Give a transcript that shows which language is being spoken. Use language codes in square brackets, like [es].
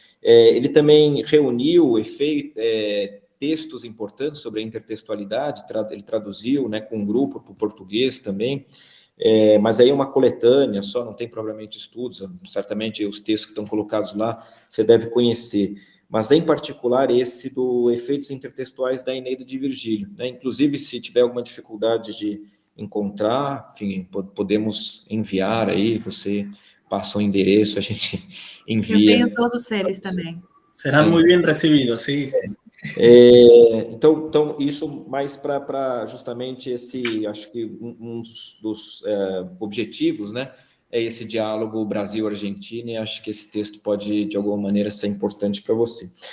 [pt] Ele também reuniu textos importantes sobre a intertextualidade, ele traduziu, né, com um grupo para o português também, mas aí é uma coletânea só, não tem propriamente estudos, certamente os textos que estão colocados lá você deve conhecer, mas em particular esse do Efeitos Intertextuais da Eneida de Virgílio, né? Inclusive, se tiver alguma dificuldade de encontrar, enfim, podemos enviar aí, você passa o endereço, a gente envia. Eu tenho todos eles também. [es] Serán muy bien recibidos, sí. [pt] Então, isso mais para justamente esse, acho que um dos objetivos, né, é esse diálogo Brasil-Argentina, e acho que esse texto pode, de alguma maneira, ser importante para você.